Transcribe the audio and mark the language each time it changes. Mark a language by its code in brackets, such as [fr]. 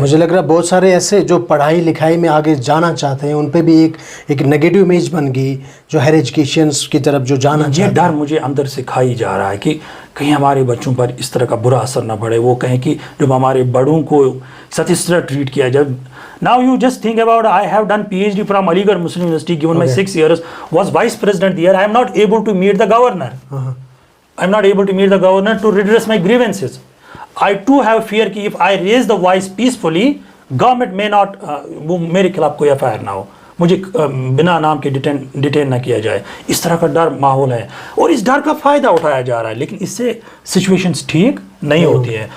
[ur] مجھے لگ رہا ہے بہت سارے ایسے جو پڑھائی لکھائی میں آگے جانا چاہتے ہیں ان پہ بھی ایک نیگیٹو امیج بن گئی, جو ہائر ایجوکیشنس کی طرف جو جانا چاہتے ہیں. یہ ڈر مجھے اندر سے کھائی جا رہا ہے کہ کہیں ہمارے بچوں پر اس طرح کا برا اثر نہ پڑے. وہ کہیں کہ جب ہمارے بڑوں کو اس طرح ٹریٹ کیا جب. [en] Now you just think about, I have done PhD from Aligarh Muslim University, given my 6 years, was vice president there. I am not able to meet the governor. I am not able to meet the governor to redress my grievances. I too have fear کہ if I raise the voice peacefully, government may not, [ur] میرے خلاف کوئی FIR نہ ہو. مجھے بنا نام کے detain نہ کیا جائے. اس طرح کا ڈر ماحول ہے اور اس ڈر کا فائدہ اٹھایا جا رہا ہے, لیکن اس سے سچویشنز ٹھیک نہیں ہوتی ہے.